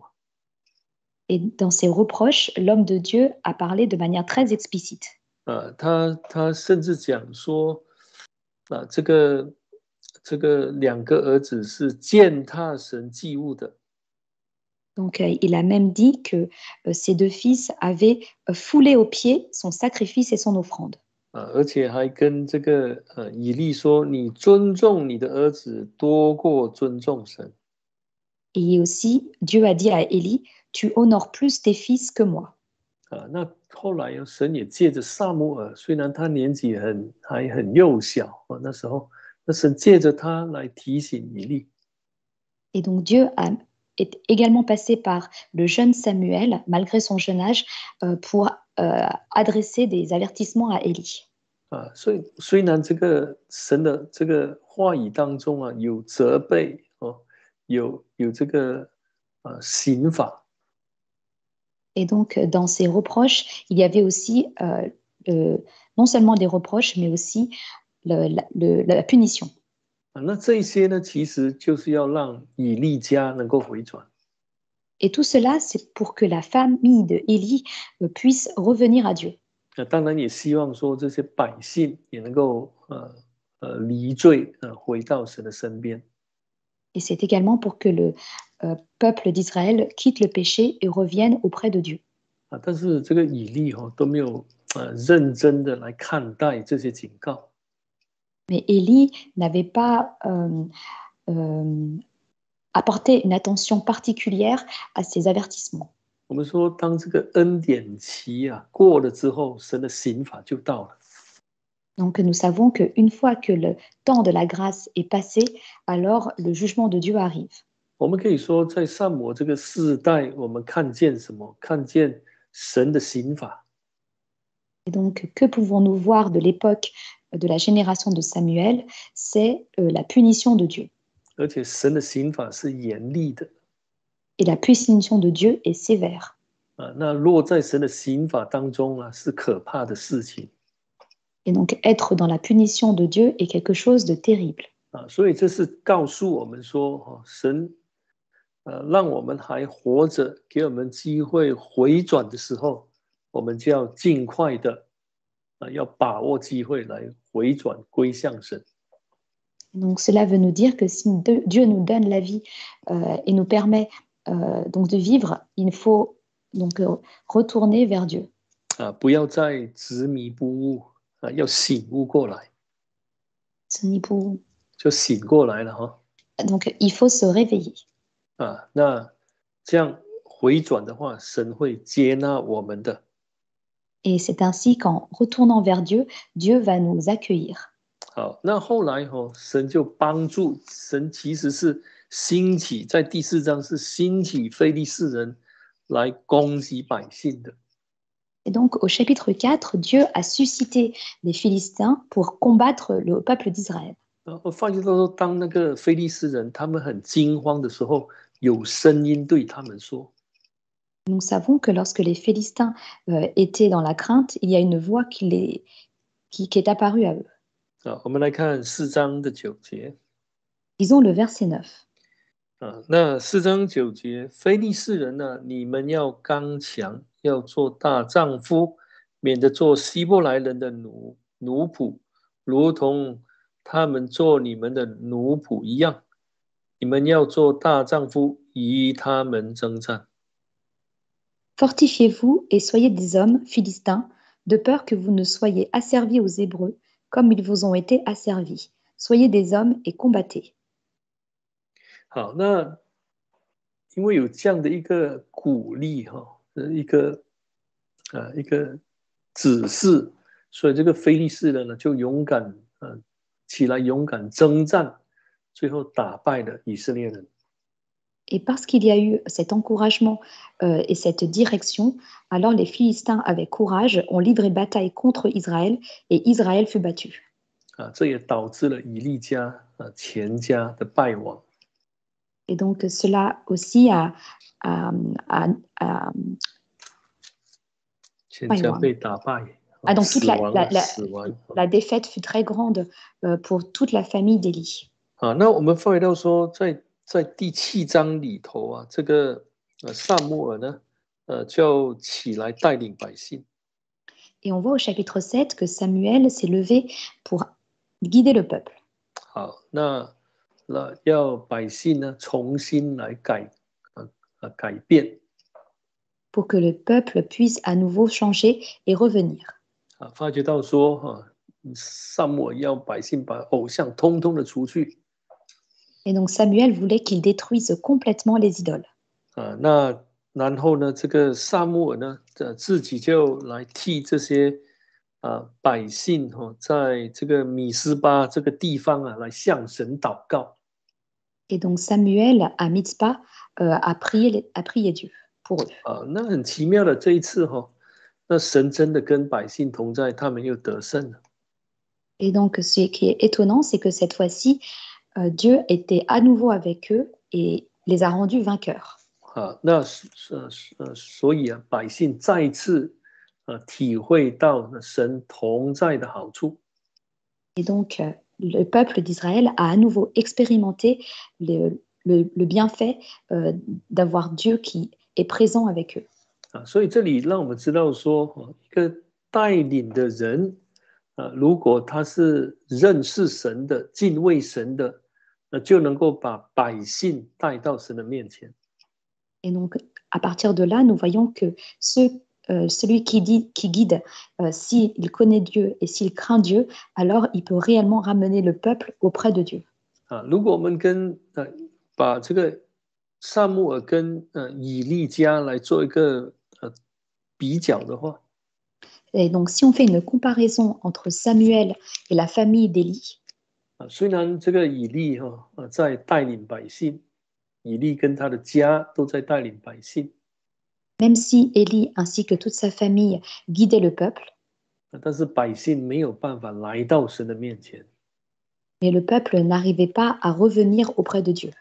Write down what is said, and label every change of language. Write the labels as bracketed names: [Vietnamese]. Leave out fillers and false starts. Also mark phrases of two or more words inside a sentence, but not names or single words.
[French] Et dans ses reproches, l'homme de Dieu a parlé de manière très explicite. [Chinese] 他甚至讲说这个2个儿子是践踏神祭物的。 [French] Donc, il a même dit que ses 2 fils avaient foulé aux pieds son sacrifice et son offrande. [Chinese] 而且还跟这个以利说，你尊重你的儿子多过尊重神。 [French] Et aussi, Dieu a dit à Élie, tu honores plus tes fils que moi. [Chinese] 那后来神也借着撒母耳，虽然他年纪还很幼小那时候，那神借着他来提醒以利。 [French] Et donc Dieu est également passé par le jeune Samuel, malgré son jeune âge, pour adresser des avertissements à Élie. [Chinese] 所以虽然这个神的这个话语当中有责备有这个刑罚。 [French] Et donc dans ces reproches, il y avait aussi non seulement des reproches, mais aussi la punition. [Chinese] 那这些呢，其实就是要让以利家能够回转。 [French] Et tout cela, c'est pour que la famille de Élie puisse revenir à Dieu. [Chinese] 当然也希望说这些百姓也能够离罪回到神的身边。 [French] Et c'est également pour que le peuple d'Israël quitte le péché et revienne auprès de Dieu. [Chinese] 但是这个以利都没有认真的来看待这些警告。 [French] Mais Élie n'avait pas apporté une attention particulière à ces avertissements. [Chinese] 我们说，当这个恩典期过了之后，神的刑罚就到了。 [French] Donc nous savons qu'une fois que le temps de la grâce est passé, alors le jugement de Dieu arrive. [Chinese] 我们可以说，在撒母耳这个世代，我们看见什么？看见神的刑罚。 [French] Et donc, que pouvons-nous voir de l'époque de la génération de Samuel? C'est la punition de Dieu. [Chinese] 而且神的刑罚是严厉的。 [French] Et la punition de Dieu est sévère. [Chinese] 那落在神的刑罚当中是可怕的事情。 [French] Et donc, être dans la punition de Dieu est quelque chose de terrible. [Chinese] 所以这是告诉我们说，神让我们还活着，给我们机会回转的时候，我们就要尽快的要把握机会来回转归向神。 [French] Donc cela veut nous dire que si Dieu nous donne la vie et nous permet donc de vivre, il faut donc retourner vers Dieu. [Chinese] 不要再执迷不悟要醒悟过来，就醒过来了哈。 [French] Donc il faut se réveiller. [Chinese] 那这样回转的话，神会接纳我们的。 [French] Et c'est ainsi qu'en retournant vers Dieu, Dieu va nous accueillir. [Chinese] 好，那后来神就帮助，神其实是兴起，在第4章是兴起非利士人来攻击百姓的。 [French] Et donc au chapitre 4, Dieu a suscité les Philistins pour combattre le peuple d'Israël. [Chinese] 我发觉到说，当那个非利士人他们很惊慌的时候，有声音对他们说。 [French] Nous savons que lorsque les Philistins étaient dans la crainte, il y a une voix qui est apparue à eux. [Chinese] 我们来看4章的9节。 [French] Lisons le verset 9. [Chinese] 那4章9节，非利士人呢，你们要刚强，要做大丈夫，免得做希伯来人的奴仆，如同他们做你们的奴仆一样。你们要做大丈夫，与他们征战。 [French] Fortifiez-vous et soyez des hommes philistins, de peur que vous ne soyez asservis aux Hébreux, comme ils vous ont été asservis. Soyez des hommes et combattez. [Chinese] 好，那因为有这样的一个鼓励一个指示，所以这个非利士人呢就勇敢起来，勇敢征战，最后打败了以色列人。 [French] Et parce qu'il y a eu cet encouragement et cette direction, alors les Philistins avec courage ont livré bataille contre Israël et Israël fut battu. [Chinese] 这也导致了以利家全家的败亡。 [French] Et donc cela aussi a [Chinese] 全家被打败。 [French] donc toute la défaite fut très grande pour toute la famille d'Élie. [Chinese] 那我们发觉到说，在第7章里头这个撒母耳呢，就起来带领百姓。 [French] Et on voit au chapitre 7 que Samuel s'est levé pour guider le peuple. [Chinese] 好，那要百姓呢重新来改变。 [French] Pour que le peuple puisse à nouveau changer et revenir. [Chinese] 发觉到说撒母耳要百姓把偶像通通的除去。 [French] Et donc Samuel voulait qu'ils détruisent complètement les idoles. [Chinese] 那然后呢，这个撒母耳呢，自己就来替这些百姓在这个米斯巴这个地方来向神祷告。 [French] Et donc Samuel à Mitzpah a prié Dieu pour eux. [Chinese] 那很奇妙的这一次那神真的跟百姓同在，他们又得胜了。 [French] Et donc ce qui est étonnant, c'est que cette fois-ci, Dieu était à nouveau avec eux et les a rendus vainqueurs. [Chinese] 那所以百姓再一次体会到神同在的好处。 [French] Et donc le peuple d'Israël a à nouveau expérimenté le bienfait d'avoir Dieu qui est présent avec eux. [Chinese] 所以这里让我们知道说，一个带领的人如果他是认识神的、敬畏神的，就能够把百姓带到神的面前。 [French] Et donc, à partir de là, nous voyons que celui qui guide, s'il connaît Dieu et s'il craint Dieu, alors il peut réellement ramener le peuple auprès de Dieu. [Chinese] 如果我们把这个撒母耳跟以利家来做一个比较的话， [French] Et donc, si on fait une comparaison entre Samuel et la famille d'Élie, [Chinese] 虽然这个以利在带领百姓，以利跟他的家都在带领百姓， [French] même si Élie ainsi que toute sa famille guidaient le peuple, [Chinese] 但是百姓没有办法来到神的面前， [French] mais le peuple n'arrivait pas à revenir auprès de Dieu.